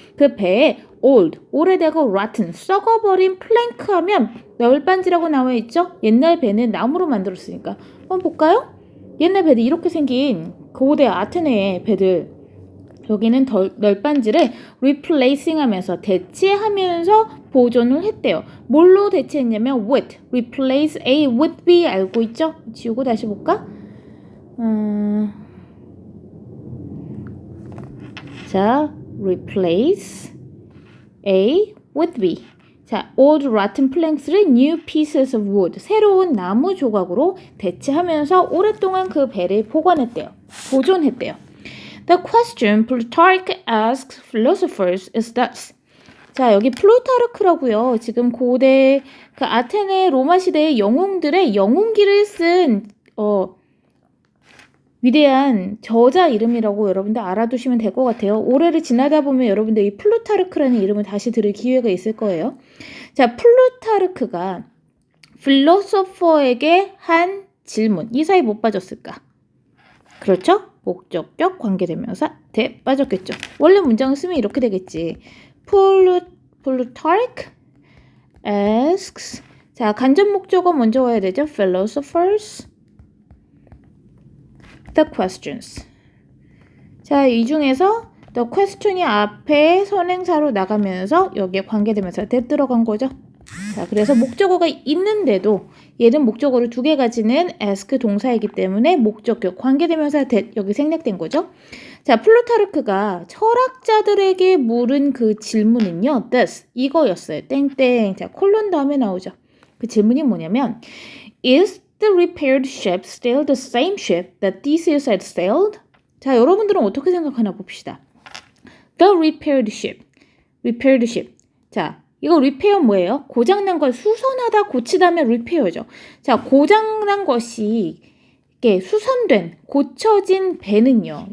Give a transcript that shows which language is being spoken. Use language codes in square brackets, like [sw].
[ko] 그 배에 old, 오래되고 rotten, 썩어버린 plank 하면 널빤지라고 나와 있죠? 옛날 배는 나무로 만들었으니까. 한번 볼까요? 옛날 배들 이렇게 생긴 고대 아테네의 배들. 여기는 널빤지를 replacing 하면서 대체하면서 보존을 했대요. 뭘로 대체했냐면 with, replace A with B 알고 있죠? 지우고 다시 볼까? 자, replace A with B. 자, old rotten planks를 [en] new pieces of wood, [ko] 새로운 나무 조각으로 대체하면서 오랫동안 그 배를 보관했대요. 보존했대요. [en] The question Plutarch asks philosophers is thus. [ko] 자, 여기 플루타르크라고요. 지금 고대 그 아테네 로마 시대의 영웅들의 영웅기를 쓴 위대한 저자 이름이라고 여러분들 알아두시면 될 것 같아요. 올해를 지나다 보면 여러분들 이 플루타르크라는 이름을 다시 들을 기회가 있을 거예요. 자, 플루타르크가 필로소퍼에게 한 질문. 이 사이 못 빠졌을까? 그렇죠? 목적격 관계대명사 대 빠졌겠죠. 원래 문장을 쓰면 이렇게 되겠지. [en] Plutarch asks. [ko] 자, 간접 목적어 먼저 와야 되죠. [en] Philosophers the questions. [ko] 자, 이 중에서 the question이 앞에 선행사로 나가면서 여기에 관계대명사 대 들어간 거죠. 자, 그래서 목적어가 있는데도 얘는 목적어를 두 개 가지는 ask 동사이기 때문에 목적격 관계대명사 that 여기 생략된 거죠. 자, 플루타르크가 철학자들에게 물은 그 질문은요. this 이거였어요. 땡땡. 자, 콜론 다음에 나오죠. 그 질문이 뭐냐면 [en] is the repaired ship still the same ship that Theseus had sailed? [ko] 자, 여러분들은 어떻게 생각하나 봅시다. [en] The repaired ship. [ko] repaired ship. 자, 이거 repair 뭐예요? 고장난 걸 수선하다 고치다면 repair죠. 자, 고장난 것이 이렇게 수선된, 고쳐진 배는요.